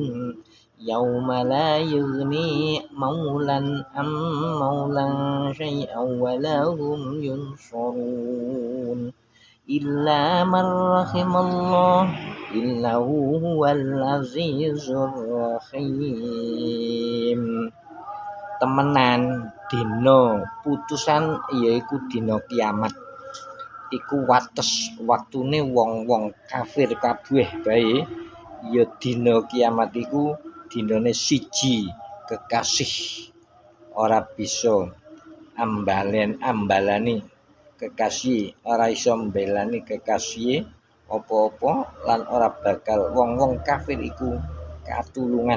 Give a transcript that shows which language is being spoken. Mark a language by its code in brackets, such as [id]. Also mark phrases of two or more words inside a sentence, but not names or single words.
[ar] يوم لا يغني مولى عن مولى شيئا ولهم ينصرون. إلا من رحم الله إنه هو العزيز الرحيم. [jv] Temenan dina putusan yaiku dina kiamat iku wates waktune wong-wong kafir kabeh bae ya dina kiamat iku dinane siji kekasih ora bisa ambalani kekasih ora iso mbelani kekasih apa-apa lan ora bakal wong-wong kafir iku katulungan.